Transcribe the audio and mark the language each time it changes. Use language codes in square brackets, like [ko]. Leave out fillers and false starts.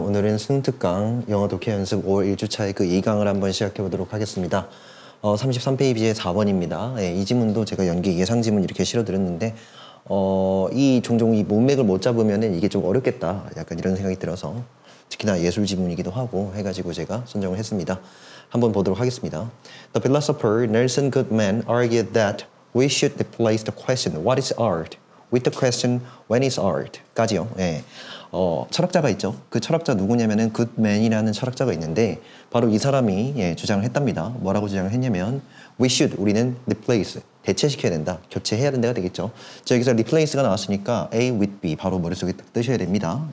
[ko] 오늘은 승특강 영어 독해 연습 5월 1주차의 그 2강을 한번 시작해 보도록 하겠습니다. 33페이지의 4번입니다. 예, 이 지문도 제가 연기 예상 지문 이렇게 실어드렸는데 종종 이 문맥을 못 잡으면은 이게 좀 어렵겠다. 약간 이런 생각이 들어서 특히나 예술 지문이기도 하고 해가지고 제가 선정을 했습니다. 한번 보도록 하겠습니다. [en] The philosopher Nelson Goodman argued that we should replace the question "What is art?" with the question "When is art?" [ko] 까지요. 예. 철학자가 있죠. 그 철학자 누구냐면은 굿맨이라는 철학자가 있는데 바로 이 사람이 주장을 했답니다. 뭐라고 주장을 했냐면 [en] we should, [ko] 우리는 replace, 대체시켜야 된다. 교체해야 된다가 되겠죠. 자, 여기서 replace가 나왔으니까 A with B 바로 머릿속에 딱 뜨셔야 됩니다.